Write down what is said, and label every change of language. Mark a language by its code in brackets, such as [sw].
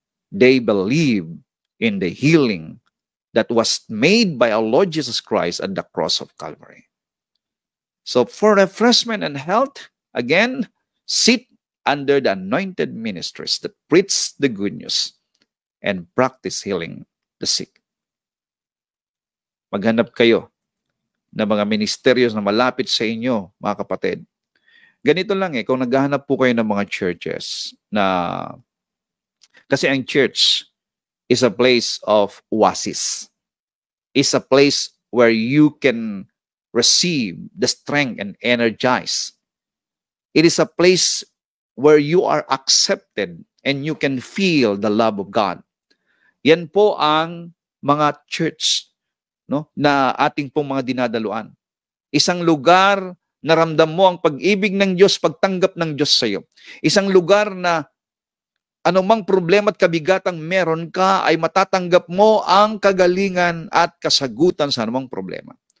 [en] They believe in the healing that was made by our Lord Jesus Christ at the cross of Calvary. So for refreshment and health, again, sit under the anointed ministries that preach the good news and practice healing the sick. [tl] Maghanap kayo ng mga ministerios na malapit sa inyo, mga kapatid. Ganito lang kung naghahanap po kayo ng mga churches na, kasi ang church [en] is a place of oasis. Is a place where you can receive the strength and energize. It is a place where you are accepted and you can feel the love of God. [tl] Yan po ang mga church, no, na ating pong mga dinadaluan. Isang lugar na ramdam mo ang pag-ibig ng Diyos, pagtanggap ng Diyos sa iyo. Isang lugar na anumang problema at kabigatang meron ka ay matatanggap mo ang kagalingan at kasagutan sa anumang problema.